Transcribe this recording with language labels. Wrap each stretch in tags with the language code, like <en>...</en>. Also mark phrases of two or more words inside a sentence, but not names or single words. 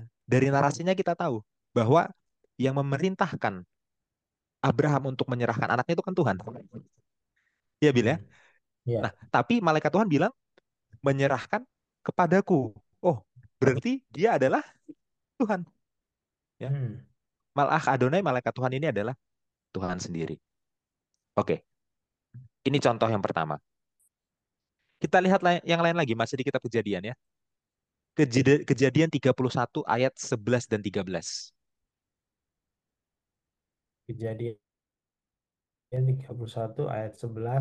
<id>Dari narasinya kita tahu bahwa yang memerintahkan Abraham untuk menyerahkan anaknya itu kan Tuhan. Ya, Bil ya. Hmm. Nah, Ya. tapi malaikat Tuhan bilang menyerahkan kepadaku. Oh, berarti dia adalah Tuhan, ya. Hmm.</id> <he>מלאך אדוני,</he> <id>malaikat Tuhan ini adalah Tuhan sendiri. Oke, ini contoh yang pertama. Kita lihat yang lain lagi, masih di kitab Kejadian ya. Kejadian 31 ayat 11 dan 13. Kejadian 31 ayat 11</id>